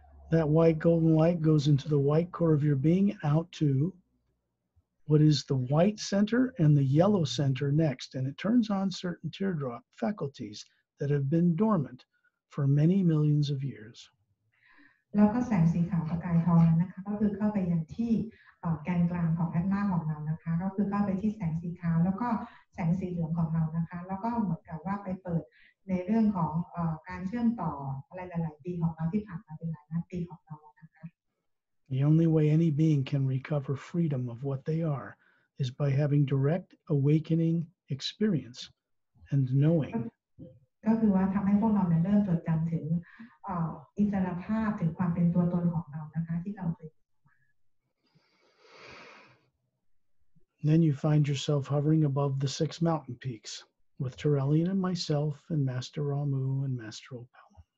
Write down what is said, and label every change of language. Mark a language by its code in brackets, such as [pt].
[en] That white golden light goes into the white core of your being out to what is the white center and the yellow center next, and it turns on certain teardrop faculties that have been dormant for many millions of years. [th] แล้วก็แสงสีขาวประกายทองนั้นนะคะก็คือเข้าไปยังที่แกนกลางของแอตมาของเรานะคะก็คือเข้าไปที่แสงสีขาวแล้วก็แสงสีเหลืองของเรานะคะแล้วก็เหมือนกับว่าไปเปิดในเรื่องของการเชื่อมต่ออะไรหลายๆปีของเราที่ผ่านมาเป็นหลายล้านปีของเรานะคะ [en] The only way any being can recover freedom of what they are is by having direct awakening experience and knowing. [th] ก็คือว่าทำให้พวกเราเริ่มจดจำถึงอิสรภาพถึงความเป็นตัวตนของเรานะคะที่เราเคย [en] Then you find yourself hovering above the 6 mountain peaks with Terrellian and myself and Master Ramu and Master Opal.